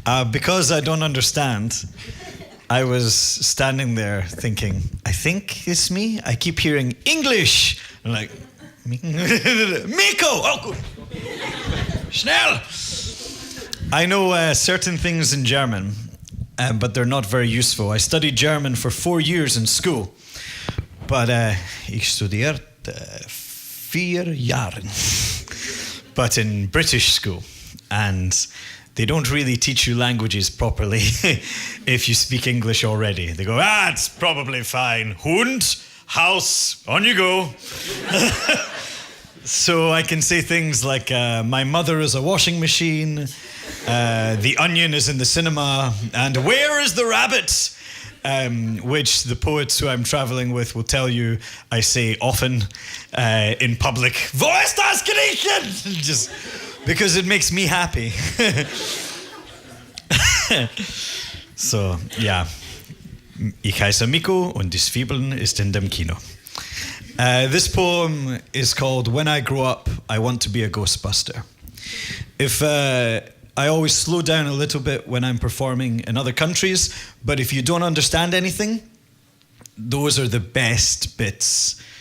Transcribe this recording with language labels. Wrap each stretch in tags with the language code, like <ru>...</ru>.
<en>Because I don't understand, I was standing there thinking, I think it's me. I keep hearing English. I'm like, MiKo! Oh, good. Schnell! I know certain things in German, but they're not very useful. I studied German for 4 years in school.</en> <de>But ich studierte 4 Jahren.</de> <en>But in British school. And they don't really teach you languages properly if you speak English already. They go, it's probably fine. Hund, house, on you go. So I can say things like, my mother is a washing machine, the onion is in the cinema, and where is the rabbit? Which the poets who I'm traveling with will tell you I say often in public.</en> <de>Wo ist das Griechen?</de> <en>Just because it makes me happy. So, ja.</en> <de>Ich heiße MiKo und die Zwiebeln ist in dem Kino.</de> <en>This poem is called When I Grow Up, I Want to Be a Ghostbuster. I always slow down a little bit when I'm performing in other countries, but if you don't understand anything, those are the best bits.</en>